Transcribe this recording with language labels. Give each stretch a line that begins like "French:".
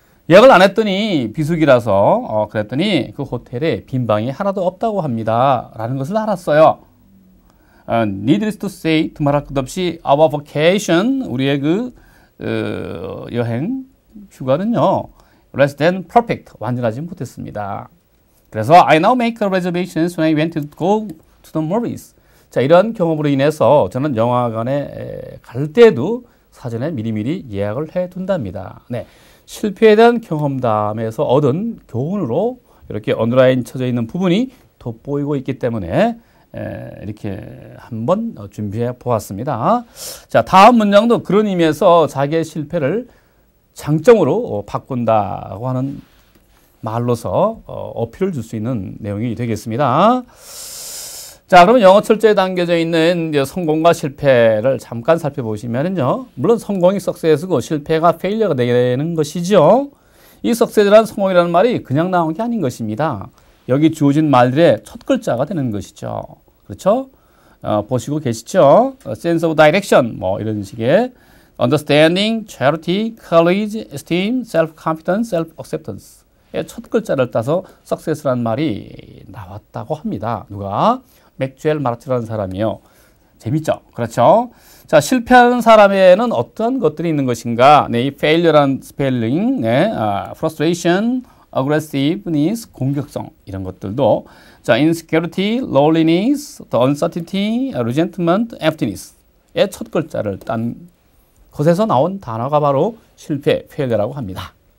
Korean: 예약을 안 했더니 비수기라서 그랬더니 그 호텔에 빈 방이 하나도 없다고 합니다. 라는 것을 알았어요.
English: Needless to say,
Korean: 두말할 것 없이
English: our vacation,
Korean: 우리의 그 여행, 휴가는요,
English: less than perfect,
Korean: 완전하지 못했습니다.
English: 그래서 I now make reservations when I went to go to the movies.
Korean: 자, 이런 경험으로 인해서 저는 영화관에 갈 때도 사전에 미리미리 예약을 해 둔답니다. 네. 실패에 대한 경험담에서 얻은 교훈으로 이렇게 언더라인 쳐져 있는 부분이 돋보이고 있기 때문에 이렇게 한번 준비해 보았습니다. 자, 다음 문장도 그런 의미에서 자기의 실패를 장점으로 바꾼다고 하는 말로서 어필을 줄 수 있는 내용이 되겠습니다. 자, 그러면 영어 철저에 담겨져 있는 성공과 실패를 잠깐 살펴보시면요. 물론 성공이 success고 실패가 failure가 되는 것이죠. 이 success란 성공이라는 말이 그냥 나온 게 아닌 것입니다. 여기 주어진 말들의 첫 글자가 되는 것이죠. 그렇죠? 보시고 계시죠?
English: sense of direction,
Korean: 뭐 이런 식의
English: understanding, charity, courage, esteem, self-confidence, self-acceptance.
Korean: 첫 글자를 따서 success라는 말이 나왔다고 합니다. 누가? 맥주엘 마르티라는 사람이요. 재밌죠? 그렇죠? 자, 실패하는 사람에는 어떤 것들이 있는 것인가? 네, 이 failure라는 스펠링, 네,
English: frustration, aggressiveness,
Korean: 공격성 이런 것들도 자,
English: insecurity, loneliness, the uncertainty, resentment, emptiness
Korean: 의 첫 글자를 딴 것에서 나온 단어가 바로 실패, failure라고 합니다.